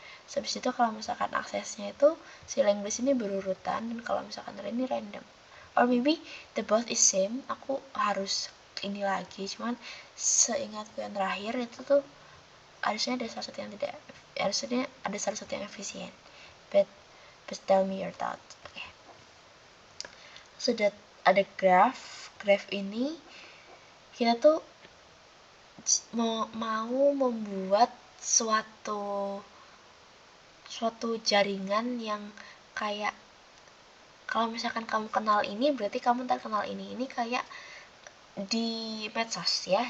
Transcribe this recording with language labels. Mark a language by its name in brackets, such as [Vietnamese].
[Indonesian] Habis itu kalau misalkan aksesnya itu si linked list ini berurutan, dan kalau misalkan ini random. [English] Or maybe the both is same, [Indonesian] aku harus ini lagi, cuman seingatku yang terakhir itu tuh harusnya ada salah satu yang tidak, harusnya ada salah satu yang efisien. [English] But tell me your thoughts. Okay. [Indonesian] Sudah ada graph ini kita tuh mau membuat suatu jaringan yang kayak, kalau misalkan kamu kenal ini berarti kamu ntar kenal ini kayak di medsos ya.